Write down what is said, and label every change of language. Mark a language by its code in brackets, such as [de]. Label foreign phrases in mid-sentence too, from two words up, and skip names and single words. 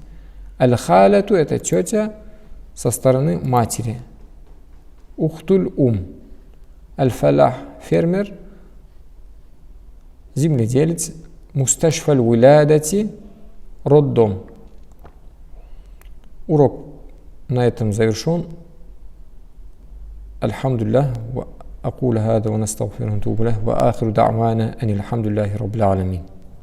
[ru] Аль-халяту – это тетя со стороны матери. [ar] أخت الفلاح [ru] – фермер, земледелец. [ar] مستشفى الولادة – роддом. [ru] Урок на этом завершен. Альхамдулиллах. [ar] وأقول هذا ونستغفر ونتوب إليه. وآخر دعوانا أن الحمد لله رب العالمين.